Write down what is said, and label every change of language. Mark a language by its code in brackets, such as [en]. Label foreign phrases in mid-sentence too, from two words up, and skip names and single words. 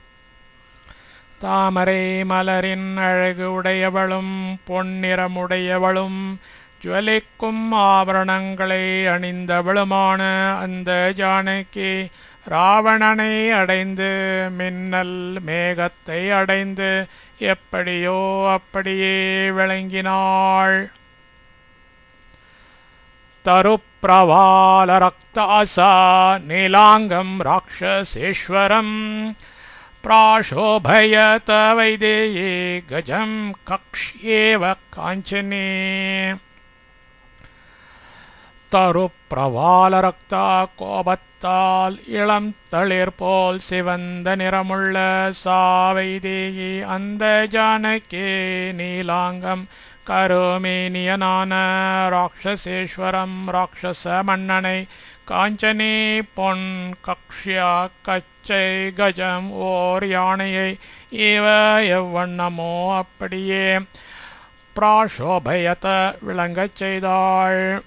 [ta] தாமரை மலரின் அழகு உடையவளும் பொன்னிறமுடையவளும் ஜுவலிக்கும் ஆபரணங்களை அணிந்தவளுமான அந்த ஜானகி ராவணனை அடைந்து மின்னல் மேகத்தை அடைந்து எப்படியோ அப்படியே விளங்கினாள். [sa] तरुप्रवालरक्तासा नीलाङ्गं राक्षसेश्वरं प्राशोभयत वैदेही गजं कक्ष्येव काञ्चने தருப்பிரவாலரக்தா [ta] கோபத்தால் இளம் தளிர் போல் சிவந்த நிறமுள்ள சாவைதேகி அந்த ஜானகி நீலாங்கம் கருமேனியனான ராட்சசேஸ்வரம் ராட்சச மன்னனை காஞ்சனி பொன் கக்ஷ்யா கச்சை கஜம் ஓர் யானையை இவ எவ்வண்ணமோ அப்படியே பிராசோபயத விளங்கச் செய்தாள்.